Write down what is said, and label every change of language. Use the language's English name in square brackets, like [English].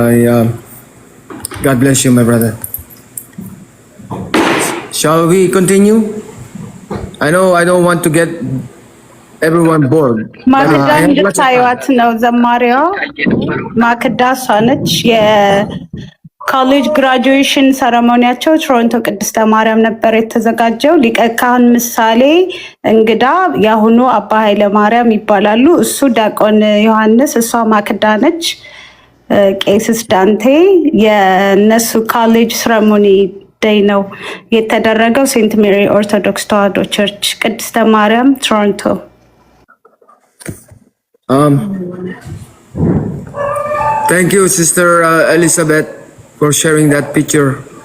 [English] God bless you, my brother. Shall we continue? I know I don't want to get everyone bored. [Amharic] ማክዳ እንድታዩት ነው ዘማሪዋ። ማክዳ እሷ ነች። የኮሌጅ ግራጁዌሽን ሰረሞኒያቸው ቶሮንቶ ቅድስተ ማርያም ነበር የተዘጋጀው። ሊቀ ካህን ምሳሌ እንግዳ የአሁኑ አባ ኃይለ ማርያም ይባላሉ። እሱ ዲያቆን ዮሐንስ፣ እሷ ማክዳ ነች። ቄስስ ዳንቴ። የነሱ ኮሌጅ ሰረሞኒ ዴይ ነው የተደረገው ሴንት ሜሪ ኦርቶዶክስ ተዋህዶ ቸርች ቅድስተ ማርያም ቶሮንቶ። [English] Thank you, Sister Elizabeth, for sharing that picture.